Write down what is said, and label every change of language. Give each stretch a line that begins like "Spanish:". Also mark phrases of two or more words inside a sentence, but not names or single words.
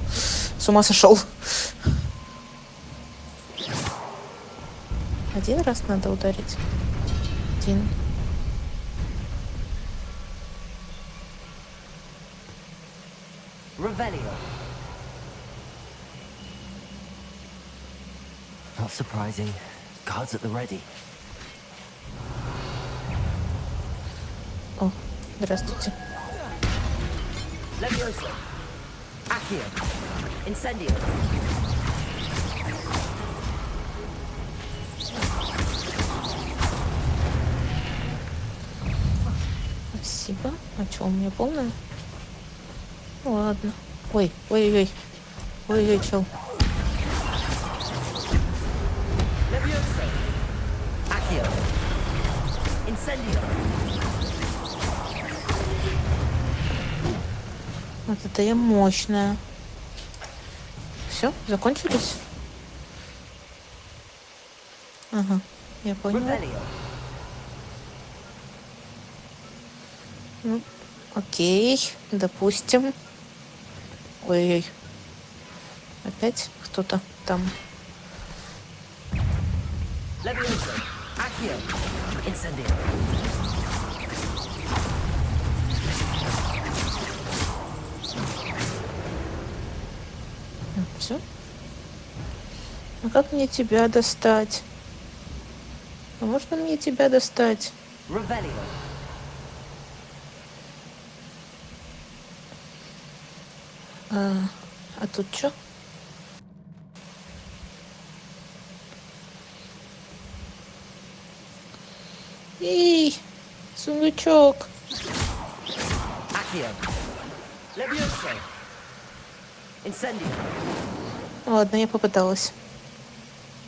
Russian: С ума сошел? Один раз надо ударить. Один. Revelio.
English: Not surprising. Guards at the ready.
Russian: О, здравствуйте. Levioso. Accio. Incendio. Спасибо. А что, у меня полная? Ну, ладно. Ой, ой-ой-ой. Ой-ой, чел. Levioso. Accio. Incendio. Вот это я мощная. Все, закончились? Ага, я поняла. Revelio. Ну, окей, допустим. Ой-ой. Опять кто-то там. Levioso. Accio. Incendio. Все? А как мне тебя достать? А можно мне тебя достать? Revelio. А тут что? Эй, сундучок. Accio. Levioso. Incendio. Ладно, я попыталась.